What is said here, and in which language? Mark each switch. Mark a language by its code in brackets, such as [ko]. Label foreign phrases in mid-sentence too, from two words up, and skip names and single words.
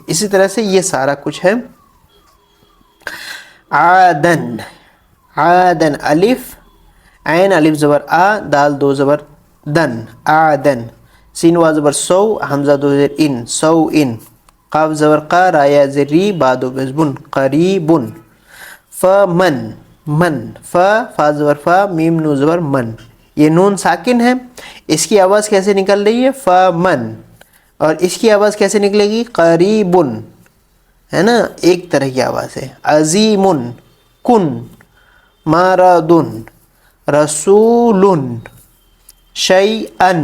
[ur] اسی طرح سے یہ سارا کچھ ہے۔ عادن، عادن الف عین الف زبر آ، دال دو زبر دن، عادن۔ سین وا زبر سو، حمزہ دو زیر ان، سو ان۔ قاف زبر قا، رایا زیر ری، با دو پیش بن، قریبن۔ فمن، من، فا زبر فا، میم نون زبر من۔ یہ نون ساکن ہے، اس کی آواز کیسے نکل رہی ہے؟ فمن۔ اور اس کی آواز کیسے نکلے گی؟ قریبن، ہے نا، ایک طرح کی آواز ہے۔ [ar] عظیم، کن، مارد، رسول، شیئن۔